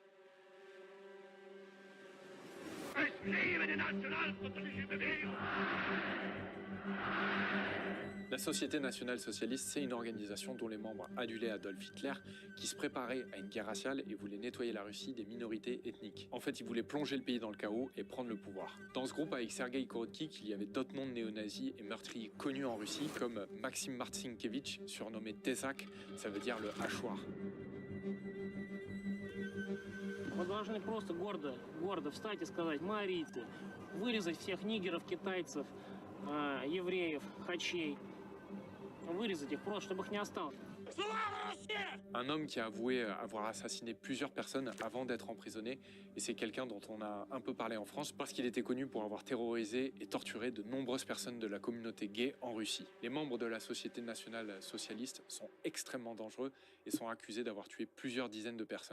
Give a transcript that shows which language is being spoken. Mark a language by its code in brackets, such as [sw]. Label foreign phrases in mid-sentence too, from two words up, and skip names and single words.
[fr] La Société nationale socialiste, c'est une organisation dont les membres adulaient Adolf Hitler, qui se préparait à une guerre raciale et voulait nettoyer la Russie des minorités ethniques. En fait, ils voulaient plonger le pays dans le chaos et prendre le pouvoir. Dans ce groupe, avec Sergueï Korotkik, il y avait d'autres noms de néo-nazis et meurtriers connus en Russie, comme Maxim Martsinkevitch, surnommé Tesak, ça veut dire le hachoir. [ru] Мы должны просто гордо встать и сказать: мы арийцы, вырезать всех нигеров, китайцев, евреев, хачей, вырезать их просто, чтобы их не осталось. [fr] Un homme qui a avoué avoir assassiné plusieurs personnes avant d'être emprisonné, et c'est quelqu'un dont on a un peu parlé en France parce qu'il était connu pour avoir terrorisé et torturé de nombreuses personnes de la communauté gay en Russie. Les membres de la Société nationale socialiste sont extrêmement dangereux et sont accusés d'avoir tué plusieurs dizaines de personnes.